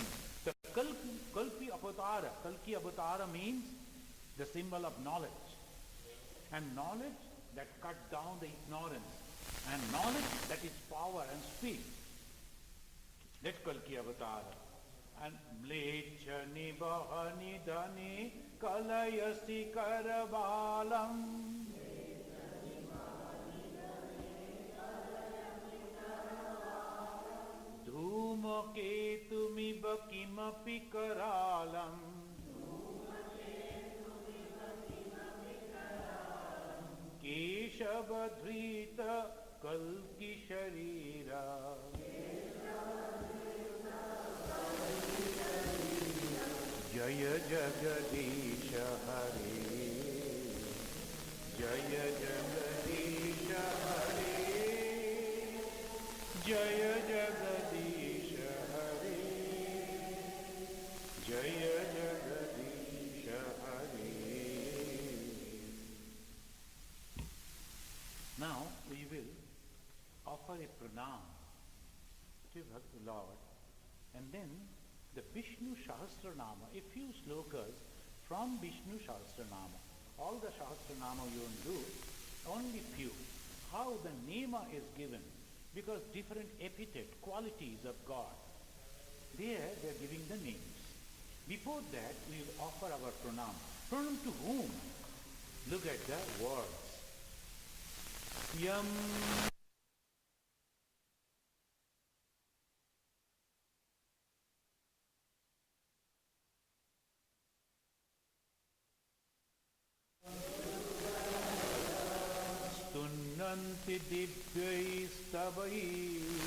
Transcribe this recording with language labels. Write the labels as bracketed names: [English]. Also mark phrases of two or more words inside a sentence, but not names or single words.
[English] The Kalki Avatara means the symbol of knowledge. And knowledge that cut down the ignorance. And knowledge that is power and speed. That's Kalki Avatara. [Sanskrit] And म्लेच्छ निवह निधने कलयसि करवालम्. धूमकेतुमिव किमपि करालम्. Keshavadhrita कल्कि शरीरा जय जगदीश हरे जय जगदीश हरे जय जगदीश हरे जय जगदीश हरे. [English] Now we will offer a pranam to the Lord, and then the Vishnu Sahasranama, a few slokas from Vishnu Sahasranama. All the Sahasranama you won't do, only few. How the Nema is given, because different epithet, qualities of God. There they are giving the names. Before that we will offer our pranam. Pranam to whom? Look at the words. [Sanskrit] यं स्तुवन्ति दिव्यैः स्तवैः